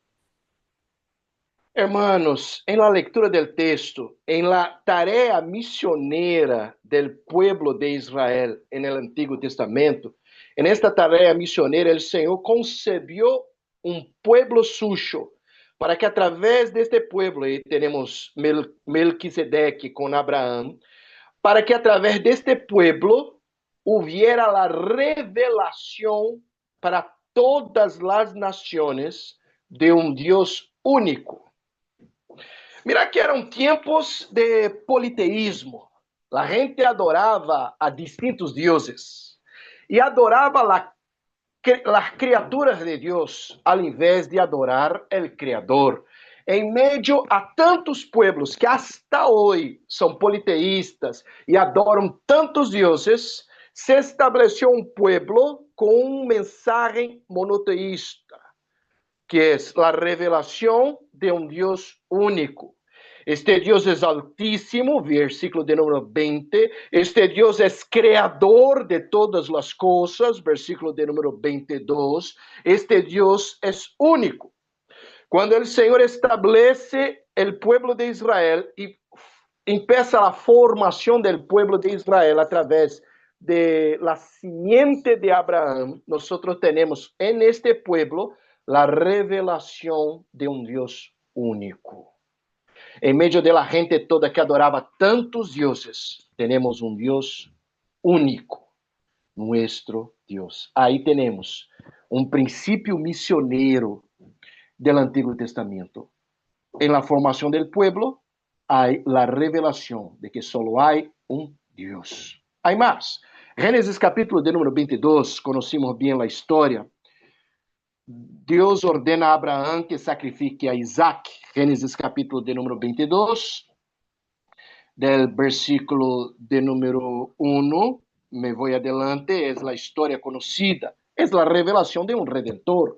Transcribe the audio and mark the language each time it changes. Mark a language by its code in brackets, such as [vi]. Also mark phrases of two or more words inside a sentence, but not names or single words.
[es] Hermanos, en la lectura del texto, en la tarea misionera del pueblo de Israel en el Antiguo Testamento, en esta tarea misionera el Señor concebió um pueblo suyo, para que através deste pueblo, e temos Melquisedeque com Abraão, para que através deste pueblo hubiera la revelación para todas las naciones de un Dios único. [pt] Mira que eram tempos de politeísmo. A gente adorava a distintos deuses e adorava [es] las criaturas [pt] de Deus, ao invés de adorar o Criador. Em meio a tantos pueblos que hasta hoje são politeístas e adoram tantos deuses, se estabeleceu um pueblo com um mensagem monoteísta, que é a revelação de um Deus único. Este Deus é altíssimo, versículo de número 20. Este Deus é criador de todas as coisas, versículo de número 22. Este Deus é único. Quando o Senhor estabelece o pueblo de Israel e empieza a formação do pueblo de Israel através de [es] la simiente [pt] de Abraão, nós temos [es] en este pueblo [pt] la revelação de um Deus único. Em meio [es] de la gente [pt] toda que adorava tantos dioses, temos um Deus único, nuestro Deus. Aí temos um princípio missioneiro do Antigo Testamento. Em la formação [es] del pueblo, [pt] há la revelação de que solo há um Deus. Há mais. Gênesis capítulo de número 22, conhecemos bem a história. Deus ordena a Abraão que sacrifique a Isaac. Gênesis capítulo de número 22, del versículo de número 1, me vou adelante, é a história conhecida, é a revelação de um Redentor.